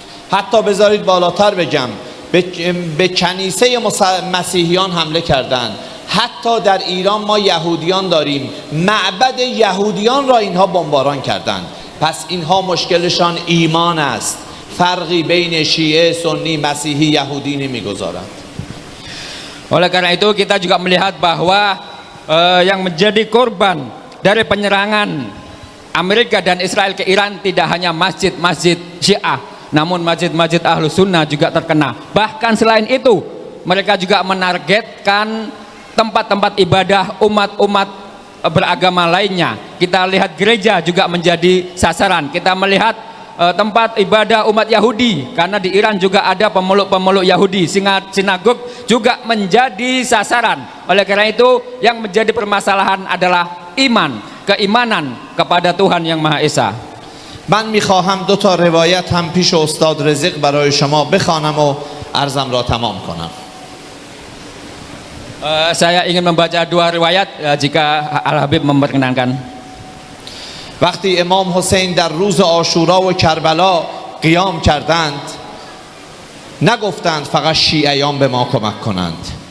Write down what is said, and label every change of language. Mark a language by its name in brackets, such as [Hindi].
[Persian] حتی بذارید بالاتر بگم، به کنیسه مسیحیان حمله کردند. حتی در ایران ما یهودیان داریم، معبد یهودیان را اینها بمباران کردند. پس اینها مشکلشان ایمان است، فرقی بین شیعه، سنی، مسیحی، یهودی نمیگذارند. [Indonesian] Oleh karena itu kita juga melihat bahwa yang menjadi korban dari penyerangan Amerika dan Israel ke Iran tidak hanya masjid-masjid Syiah, namun masjid-masjid Ahlus Sunnah juga terkena. Bahkan selain itu, mereka juga menargetkan tempat-tempat ibadah umat-umat beragama lainnya. Kita lihat gereja juga menjadi sasaran. Kita melihat tempat ibadah umat Yahudi, karena di Iran juga ada pemeluk-pemeluk Yahudi. Sinagog juga menjadi sasaran. Oleh karena itu, yang menjadi permasalahan adalah iman, keimanan kepada Tuhan yang Maha Esa. [Persian] من میخواهم دو تا روایت هم پیش استاد رزق برای شما بخوانم و عرضم را تمام کنم. [Indonesian] Saya ingin membaca dua riwayat jika Al-Habib memperkenankan. [Persian] وقتی امام حسین در روز عاشورا و کربلا قیام کردند، نگفتند فقط شیعیان به ما کمک کنند.